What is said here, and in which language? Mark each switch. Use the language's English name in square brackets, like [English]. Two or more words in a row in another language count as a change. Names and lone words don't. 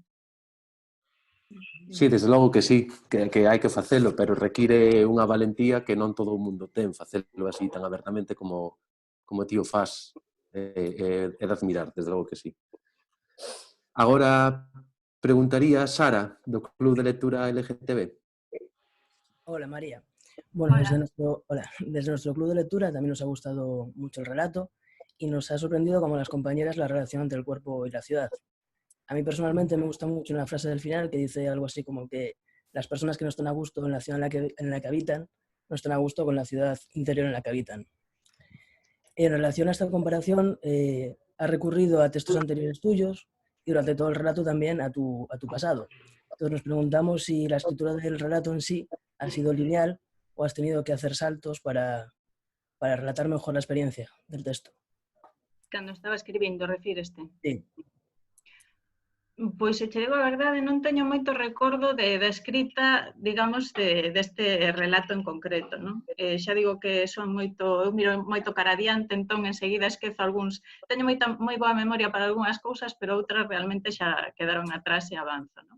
[Galician] Sí, desde logo que sí, que hai que facelo, pero require unha valentía que non todo o mundo ten, facelo así tan abertamente como ti o fas. É de admirar, desde logo que sí. Agora preguntaría a Sara, do Club de Lectura LGTB. [Spanish] Hola María. Bueno, desde nuestro club de lectura también nos ha gustado mucho el relato y nos ha sorprendido como las compañeras la relación entre el cuerpo y la ciudad. A mí personalmente me gusta mucho una frase del final que dice algo así como que las personas que no están a gusto en la ciudad en la que habitan no están a gusto con la ciudad interior en la que habitan. En relación a esta comparación, has recurrido a textos anteriores tuyos y durante todo el relato también a tu pasado. Entonces nos preguntamos si la escritura del relato en sí ha sido lineal o has tenido que hacer saltos para relatar mejor la experiencia del texto. [Galician] Cando estaba escribindo, refíreste? [Spanish] Sí. [Galician] Pois, se che digo a verdade, non teño moito recordo da escrita, digamos, deste relato en concreto, non? Xa digo que son moito, eu miro moito cara adiante, entón enseguida esquezo algúns, teño moi boa memoria para algunhas cousas, pero outras realmente xa quedaron atrás e avanzo, non?